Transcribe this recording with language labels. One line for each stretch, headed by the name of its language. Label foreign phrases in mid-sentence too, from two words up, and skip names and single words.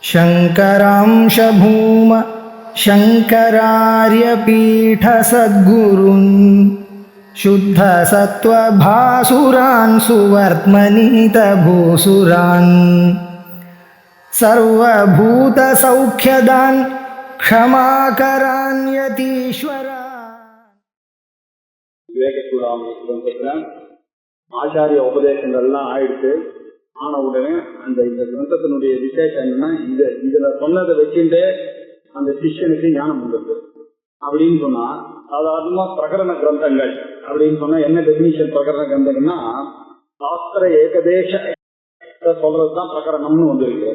Sanskrit: शङ्करांश भूम शङ्करार्यपीठसद्गुरून् शुद्धसत्त्वभासुरान् सुवर्त्मनीतभूसुरान् सर्वभूतसौख्यदान् क्षमाकरान् यतीश्वरान्
Tamil: ஆச்சாரிய உபதேசங்கள்லாம் ஆயிடுச்சு. ஆன உடனே இந்த கிரந்தத்தினுடைய விசேஷம் என்னன்னா, இதுல சொன்னதை வச்சுட்டே அந்த சிஷ்யனுக்கு ஞானம் வந்துருது அப்படின்னு சொன்னா, சாதாரணமா பிரகரண கிரந்தங்கள் அப்படின்னு சொன்னா என்ன டெபினிஷன்? பிரகரண கிரந்தங்கள்னா சாஸ்திர ஏகதேச சொல்றதுதான் பிரகரணம்னு வந்திருக்கு.